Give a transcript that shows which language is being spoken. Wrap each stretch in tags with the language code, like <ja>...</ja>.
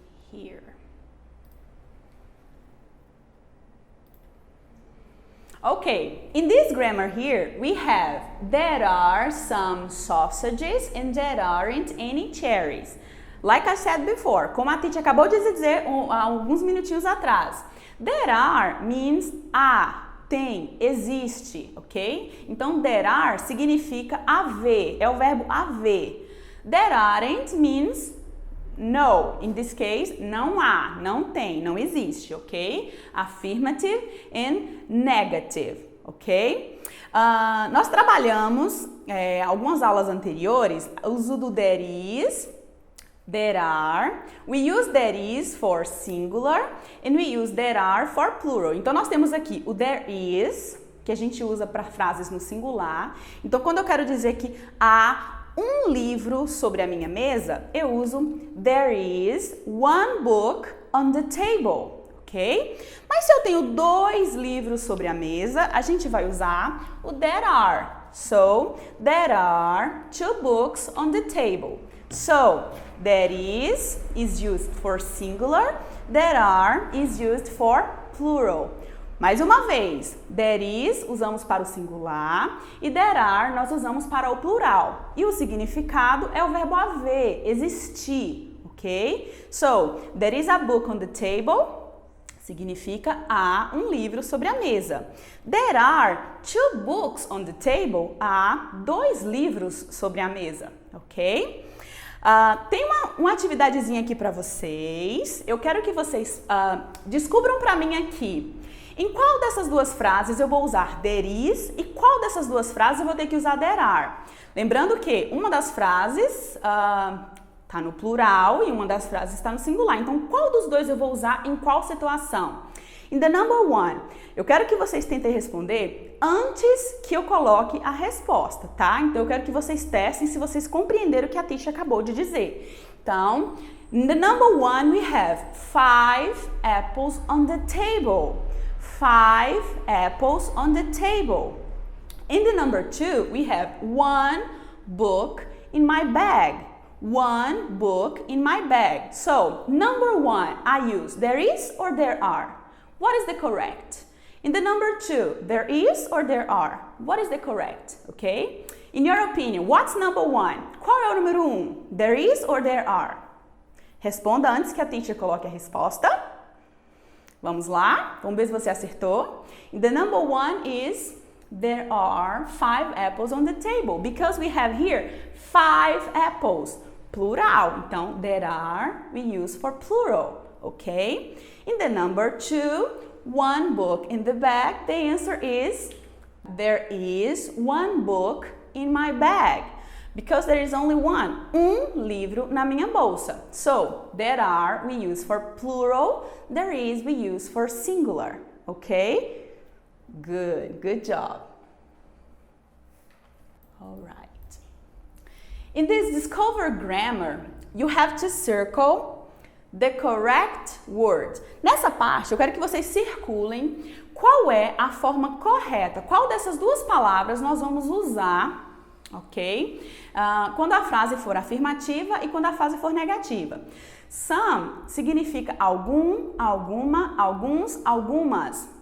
<en>Here. Okay, in this grammar here, we have there are some sausages and there aren't any cherries. Like I said before,</en> <pt>como a teacher acabou de dizer há alguns minutinhos atrás,</pt> <en>there are means</en> <pt>há, tem, existe, ok? Então, there are significa haver, é o verbo haver.</pt> <en>There aren't means no. In this case,</en> <pt>não há, não tem, não existe, ok?</pt> <en>Affirmative and negative, ok?</en> <pt>Nós trabalhamos algumas aulas anteriores o uso do there is, there are.</pt> <en>We use there is for singular and we use there are for plural.</en> <pt>Então, nós temos aqui o there is, que a gente usa para frases no singular. Então, quando eu quero dizer que há um livro sobre a minha mesa, eu uso</pt> <en>there is one book on the table,</en> <pt>ok? Mas se eu tenho 2 livros sobre a mesa, a gente vai usar o there are.</pt> <en>So, there are 2 books on the table. So, there is used for singular, there are is used for plural.</en> <pt>Mais uma vez, there is usamos para o singular e there are nós usamos para o plural. E o significado é o verbo haver, existir, ok?</pt> <en>So, there is a book on the table</en> <pt>significa há um livro sobre a mesa.</pt> <en>There are 2 books on the table,</en> <pt>há 2 livros sobre a mesa,</pt> <en>ok?</en> <pt>Tem uma atividadezinha aqui para vocês. Eu quero que vocês descubram para mim aqui em qual dessas 2 frases eu vou usar there is e qual dessas 2 frases eu vou ter que usar there are. Lembrando que uma das frases está no plural e uma das frases está no singular. Então, qual dos 2 eu vou usar em qual situação?</pt> <en>In the number 1,</en> <pt>eu quero que vocês tentem responder antes que eu coloque a resposta, tá? Então, eu quero que vocês testem se vocês compreenderam o que a teacher acabou de dizer.</pt> <en>Então, in the number 1, we have 5 apples on the table. 5 apples on the table. In the number 2, we have 1 book in my bag. 1 book in my bag. So, number 1, I use there is or there are. What is the correct? In the number 2, there is or there are. What is the correct? Okay? In your opinion, what's number 1?</en> <pt>Qual é o número 1?</pt> <en>There is or there are?</en> <pt>Responda antes que a teacher coloque a resposta. Vamos lá, vamos ver se você acertou.</pt> <en>The number 1 is there are 5 apples on the table because we have here 5 apples, plural. Então, there are we use for plural, okay? In the number 2, 1 book in the bag, the answer is there is 1 book in my bag. Because there is only one,</en> <pt>livro na minha bolsa.</pt> <en>So, there are we use for plural, there is we use for singular, okay? Good job. All right. In this Discover Grammar, you have to circle the correct word.</en> <pt>Nessa parte, eu quero que vocês circulem qual é a forma correta, qual dessas 2 palavras nós vamos usar, ok? Quando a frase for afirmativa e quando a frase for negativa. Some significa algum, alguma, alguns, algumas.</pt>